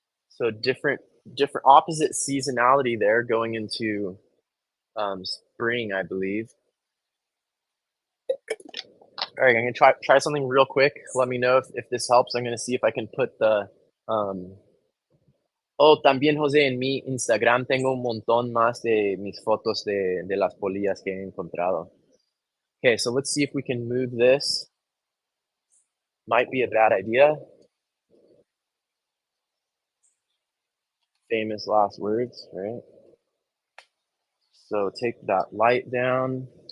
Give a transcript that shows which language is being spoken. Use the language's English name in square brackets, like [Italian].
[English] So different opposite seasonality there going into spring, I believe. All right, I'm gonna try something real quick. Let me know if this helps. I'm gonna see if I can put the oh, [Spanish] también José, en mi Instagram tengo un montón más de mis fotos de las polillas que he encontrado. [English] Okay, so let's see if we can move this. Might be a bad idea. Famous last words, right? So take that light down.